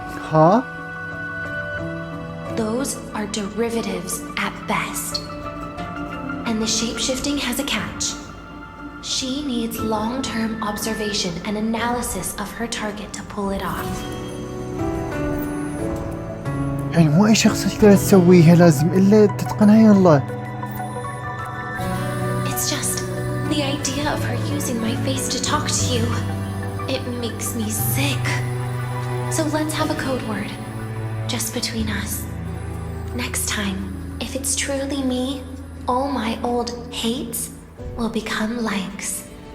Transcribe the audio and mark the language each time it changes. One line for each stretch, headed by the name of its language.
English: Huh? Those are derivatives at best. And the shapeshifting has a catch. She needs long-term observation and analysis of her target to pull it off.
Arabic: يعني مو أي شخص تقدر تسويها لازم إلا تتقنها يلا.
English: It's just the idea of her using my face to talk to you. It makes me sick. So let's have a code word, just between us. Next time, if it's truly me, all my old hates will become likes.